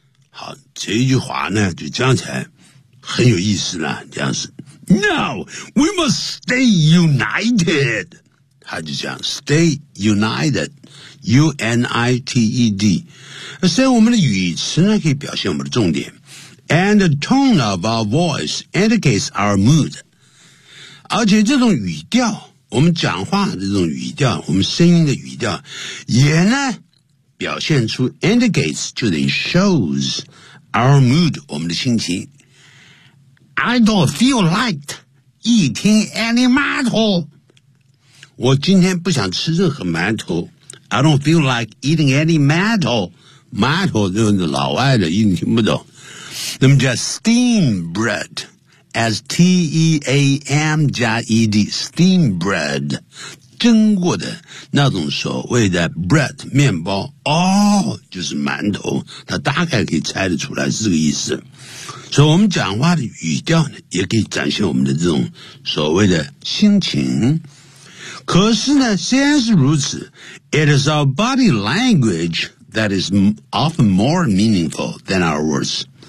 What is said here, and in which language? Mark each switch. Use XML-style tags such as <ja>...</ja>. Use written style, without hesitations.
<zh>好，这句话呢就讲起来很有意思了，这样子。</zh> <en>Now, we must stay united.</en> <zh>他就讲</zh> <en>stay united, U-N-I-T-E-D.</en> <zh>所以我们的语词呢可以表现我们的重点。</zh> <en>And the tone of our voice indicates our mood.</en> <zh>而且这种语调，我们讲话的这种语调，我们声音的语调也呢表现出 indicates, 就等于</zh> <en>shows our mood,</en> <zh>我们的心情。</zh> <en>I don't feel like eating any 馒头。</en> <zh>我今天不想吃任何馒头。</zh> <en>I don't feel like eating any 馒头。</en> <zh>馒头就是老外的，一定听不懂。那么叫</zh> <en>steam bread, as T-E-A-M</en> <zh>加 E-D, steam bread, 蒸过的那种所谓的 bread, 面包，哦，就是馒头，它大概可以猜得出来是这个意思。所以我们讲话的语调呢也可以展现我们的这种所谓的心情。可是呢，虽然是如此，</zh> <en>It is our body language that is often more meaningful than our words.</en>